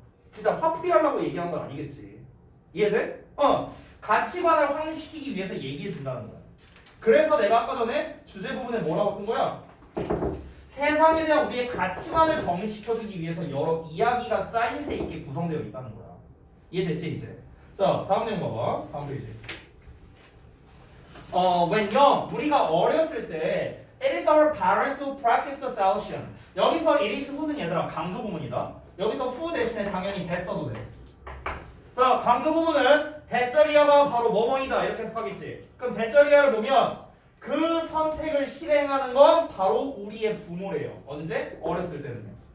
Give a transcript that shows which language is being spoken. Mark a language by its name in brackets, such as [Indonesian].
[Korean] 진짜 화풀이 하려고 얘기하는 건 아니겠지. 이해돼? 가치관을 확립시키기 위해서 얘기해 준다는 거야. 그래서 내가 아까 전에 주제 부분에 뭐라고 쓴 거야? 세상에 대한 우리의 가치관을 정립시켜주기 위해서 여러 이야기가 짜임새 있게 구성되어 있다는 거야. 이해됐지 이제? 자, 다음 내용 봐봐. 다음 페이지. [English] When young, [Korean] 우리가 어렸을 때 [English] it is our parents who practice the solution. [Korean] 여기서 it is who는 얘들아 강조 부문이다. 여기서 who 대신에 당연히 that 써도 돼. 자, 강조 부문은 대절이야가 바로 뭐뭐이다 이렇게 해석하겠지. 그럼 대절이야를 보면 그 선택을 실행하는 건 바로 우리의 부모래요. 언제? 어렸을 때는요.